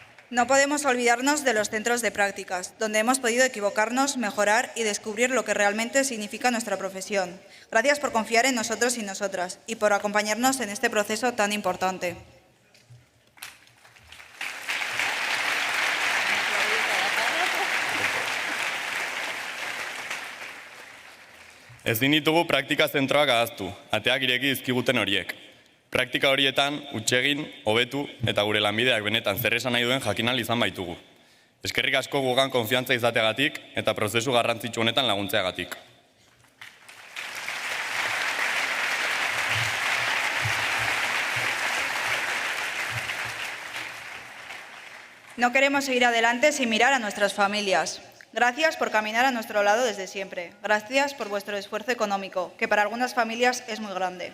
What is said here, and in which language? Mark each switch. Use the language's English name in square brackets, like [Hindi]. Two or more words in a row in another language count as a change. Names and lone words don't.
[Spanish] No podemos olvidarnos de los centros de prácticas, donde hemos podido equivocarnos, mejorar y descubrir lo que realmente significa nuestra profesión. Gracias por confiar en nosotros y nosotras y por acompañarnos en este proceso tan importante. [Basque] Ezin ditugu praktika zentroak ahaztu, ateak ireki dizkiguten horiek. Praktika horietan, hutsegin, hobetu eta gure lanbideak benetan zer esan nahi duen jakin ahal izan baitugu. Eskerrik asko gugan konfiantza izateagatik eta prozesu garrantzitsu honetan laguntzeagatik. [Spanish] No queremos seguir adelante sin mirar a nuestras familias. Gracias por caminar a nuestro lado desde siempre. Gracias por vuestro esfuerzo económico, que para algunas familias es muy grande.